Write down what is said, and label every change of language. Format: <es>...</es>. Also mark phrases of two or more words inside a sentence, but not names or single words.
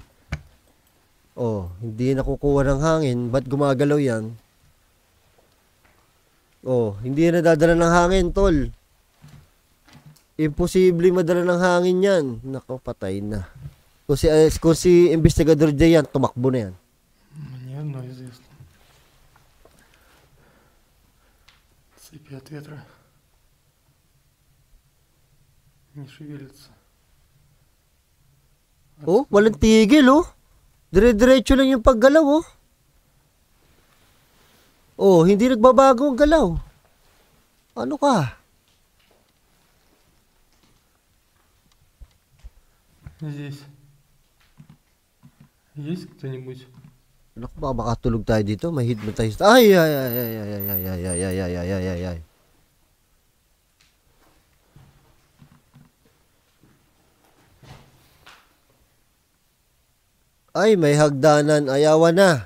<tl>Oh, hindi nakukuha ng hangin. Ba't gumagalaw yan? Oh, hindi na dadala ng hangin, tol. Imposible madala ng hangin yan. Nako, patay na. Kung si investigador dyan yan, tumakbo na yan.</tl> <ru>Мне одно известно. Цепи от ветра не шевелятся.</ru> <tl>Oh, walang tigil, oh. Dire-diretso lang yung paggalaw, oh. Oh, hindi nagbabago ang galaw. Ano ka?</tl> <ru>Здесь есть кто-нибудь?</ru> <tl>Naku, baka makatulog tayo dito. May hypnotize. Ay, ay, ay, ay, ay, ay, ay, ay, ay, ay, ay, ay, ay, ay. Ay, may hagdanan. Ayawan na.</tl>